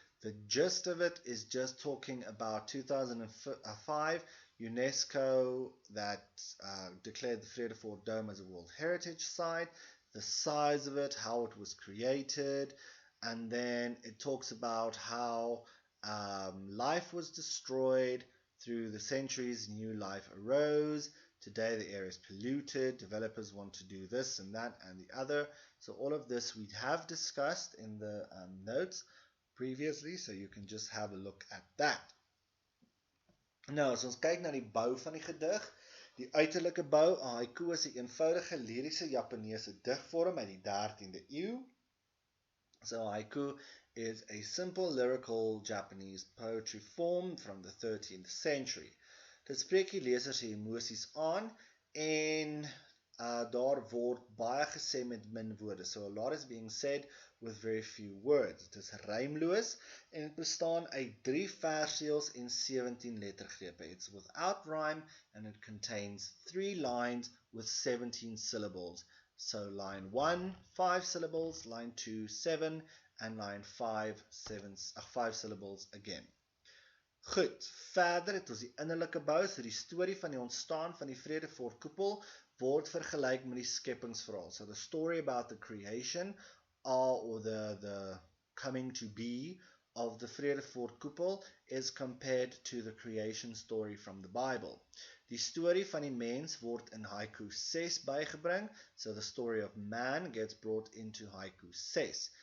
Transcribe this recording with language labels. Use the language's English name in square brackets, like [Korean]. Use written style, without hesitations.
[English] The gist of it is just talking about 2005 UNESCO that declared the Vredefort Dome as a World Heritage Site, the size of it, how it was created, and then it talks about how life was destroyed. Through the centuries, new life arose. Today the air is polluted. Developers want to do this and that and the other. So all of this we have discussed in the notes previously, so you can just have a look at that. [Afrikaans] Nou, as ons kyk na die bou van die gedig, die uiterlike bou, haiku is 'n eenvoudige liriese Japaneese digvorm uit die 13de eeu. [English] So haiku is a simple lyrical Japanese poetry form from the 13th century. [Afrikaans] Dit spreek die leser se emosies aan en daar word baie gesê met min woorde. [English] So a lot is being said with very few words. [Afrikaans] Dit is rymloos en dit bestaan uit 3 versreëls en 17 lettergrepe. [English] It's without rhyme and it contains 3 lines with 17 syllables. So line 1, 5 syllables, line 2, 7, and line 5 syllables again. [Afrikaans] Goed, verder het ons die innerlike bou, so die storie van die ontstaan van die Vredefort koepel word vergelyk met die skepingsverhaal. [English] So the story about the creation or the coming to be of the Vredefort koepel is compared to the creation story from the Bible. [Afrikaans] Die storie van die mens word in haiku 6 bygebring, [English] so the story of man gets brought into haiku 6.